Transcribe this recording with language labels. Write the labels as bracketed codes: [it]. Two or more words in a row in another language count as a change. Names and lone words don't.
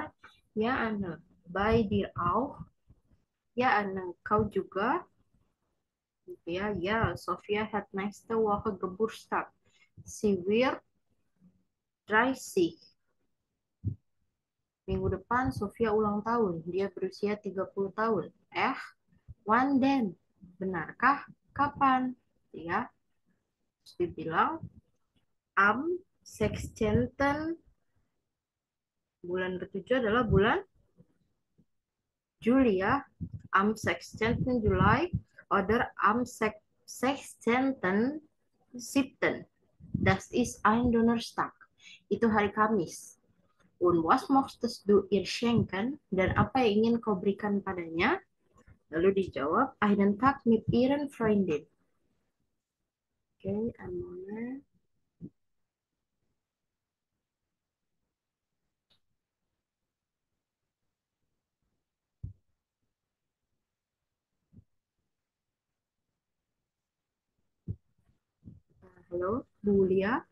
[de] Ya Anne, bei dir auch. [id] Ya Anne, kau juga. Gitu ya, ya, [de] Sofia hat nächste Woche Geburtstag. Sie wird 30. [id] Minggu depan Sofia ulang tahun. Dia berusia 30 tahun. [de] Wann denn? [id] Benarkah? Kapan? Ya, terus dibilang am 16. Bulan ketujuh adalah bulan Juli ya. [de] Am 16. Juli oder am 16. Siebten. Das ist ein Donnerstag. [id] Itu hari Kamis. [de] Und was möchtest du ihr schenken? [id] Dan apa yang ingin kau berikan padanya? Lalu dijawab, [de] einen Tag mit ihren Freundin. [id] Oke, okay, halo, Bu Lia.